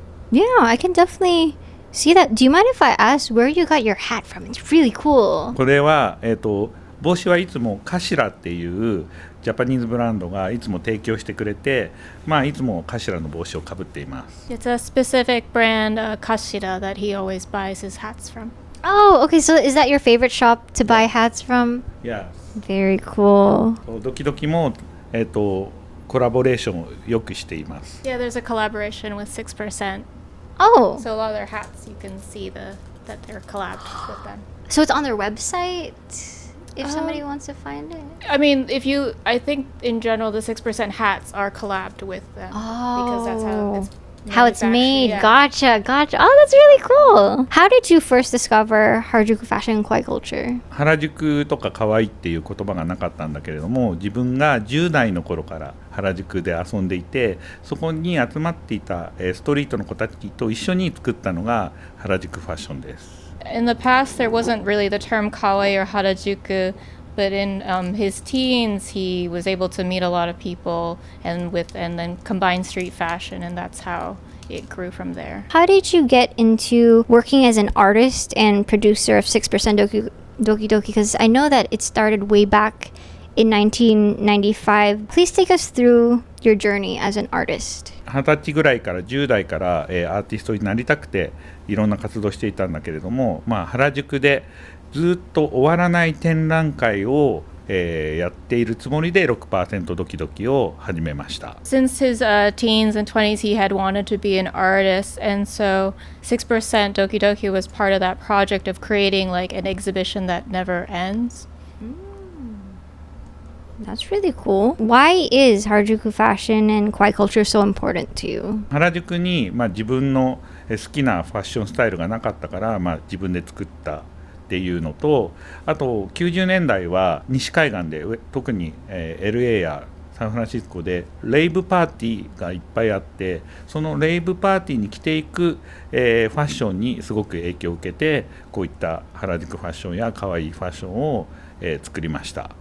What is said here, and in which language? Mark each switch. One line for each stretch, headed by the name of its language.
English: Yeah, I can definitely see that. Do you mind if I ask where you got your hat from? It's really cool.
Japanese: これは、帽子はいつもカシラっていうジャパニーズブランドがいつも提供してくれて、いつもカシラの帽子をかぶっています。
English: It's a specific brand, Kashira, that he always buys his hats from. Oh, okay. So is that your favorite shop to buy hats from? Yeah. Very cool.
Japanese: ドキドキも、コラボレーションをよくしています。
English: Yeah, there's a collaboration with 6%. Oh, So a lot of their hats, you can see that they're collabed with them. so it's on their website if somebody wants to find it? I mean, I think in general the 6% hats are collabed with them because that's How it's manufactured, made. yeah. Gotcha. Oh, that's really cool. How did you first discover Harajuku fashion and kawaii culture?
Japanese: 原宿とか可愛いっていう言葉がなかったんだけれども、自分が10代の頃から原宿で遊んでいて、そこに集まっていたストリートの子たちと一緒に作ったのが原宿ファッションです。
English: In the past, there wasn't really the term kawaii or harajuku, but in his teens, he was able to meet a lot of people and then combine street fashion, and that's how it grew from there. How did you get into working as an artist and producer of 6% Doki Doki? Because I know that it started way back in 1995. Please take us through your journey as an artist.
Japanese: 20歳ぐらいから10代から、アーティストになりたくていろんな活動していたんだけれども、原宿でずっと終わらない展覧会を、やっているつもりで 6% ドキドキを始めました。
English: Since his teens and 20s, he had wanted to be an artist, and so 6% Doki Doki was part of that project of creating like an exhibition that never ends. That's really cool. Why is Harajuku fashion and kawaii culture so important to you?
Japanese: 原宿に、自分の好きなファッションスタイルがなかったから、自分で作ったっていうのと、あと90年代は西海岸で特に、LA やサンフランシスコでレイブパーティーがいっぱいあって、そのレイブパーティーに着ていく、ファッションにすごく影響を受けて、こういった原宿ファッションや可愛いファッションを、作りました。